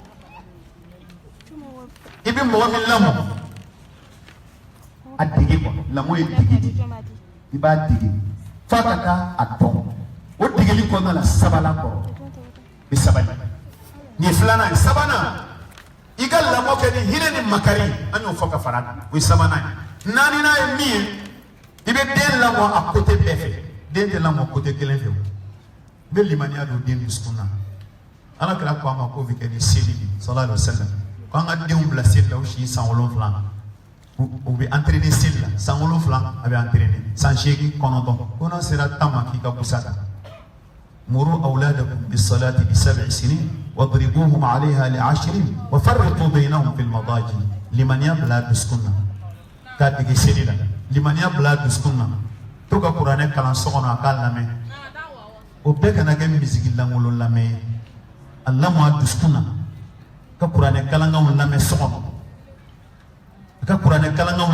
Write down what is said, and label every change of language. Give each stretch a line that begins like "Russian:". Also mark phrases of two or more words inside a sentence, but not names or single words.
Bambara: i bɛ mɔgɔ min lamɔ a dege quoi lamɔ ye dege de i b'a dege f'a ka taa a dɔn o degeli kɔnɔna la sabala kɔrɔ i sabali nin ye filanan ye sabanan i ka lamɔ kɛ ni hinɛ ni makari an y'o fɔ ka fara a kan o ye sabanan ye naaninan ye min ye i bɛ den lamɔ
French: a côté
Bambara: bɛɛ fɛ den tɛ lamɔ côté kelen fɛ o n bɛ limaniya don den dusukun na alakira ko a ma k'o bɛ kɛ ni seli de
Arabic: صلى الله عليه وسلم
Bambara: ko an ka denw bila seli la u si san 7 u bɛ entraîner seli la san 7 a bɛ entraîner san 8 9 ko n'a sera 10 ma k'i ka busa ta
Arabic: مروا أولادكم بالصلاة بسبع سنين واضربوهم عليها لعشر و فرقوا بينهم في المضاجع
Bambara: limaniya bila dusukun na k'a dege seli la limaniya bila dusukun na to ka kuranɛ kalan so kɔnɔ a k'a lamɛn o bɛɛ kana kɛ misigi lankolon lamɛn ye a lamɔ a dusukun na ka kuranɛ kalankanw lamɛn so kɔnɔ ka kuranɛ kalankanw